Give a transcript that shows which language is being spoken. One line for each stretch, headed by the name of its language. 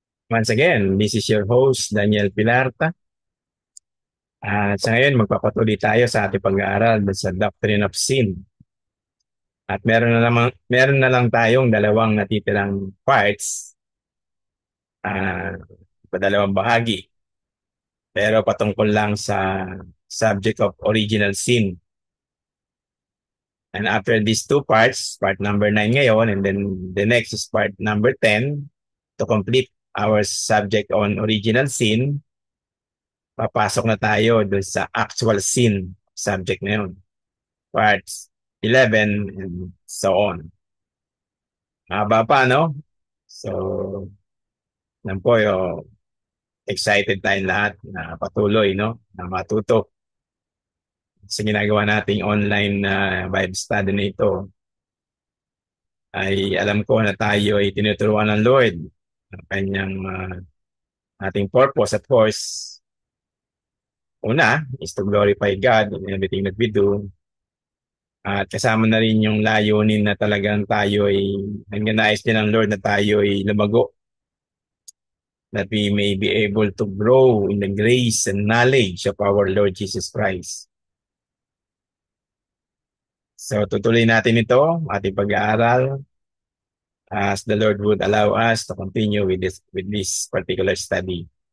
English: Once again, this is your host, Daniel Pilarta.
Filipino: At sa ngayon, magpapatuloy tayo sa ating pag-aaral sa Doctrine of Sin. At meron na lang tayong dalawang natitirang parts, uh, dalawang bahagi. Pero patungkol lang sa
English: subject of original sin. And after these two parts, part number 9 ngayon, and then the next is part number 10, to complete our subject on original sin,
Filipino: papasok na tayo doon sa actual sin subject na yun.
English: Parts 11 and so on.
Filipino: Haba pa, no? So, nan po yung excited tayong lahat na patuloy, no? Na matuto sa ginagawa nating online na Bible study na ito. Ay alam ko na tayo ay tinuturuan ng Lord ng kanyang ating purpose.
English: Of course, una is to glorify God in everything that we do.
Filipino: At kasama na rin yung layunin na talagang tayo ay nais din ng Lord na tayo ay lumago.
English: That we may be able to grow in the grace and knowledge of our Lord Jesus Christ. So
Filipino: tutuloy natin ito, ating pag-aaral,
English: as the Lord would allow us to continue with this particular study.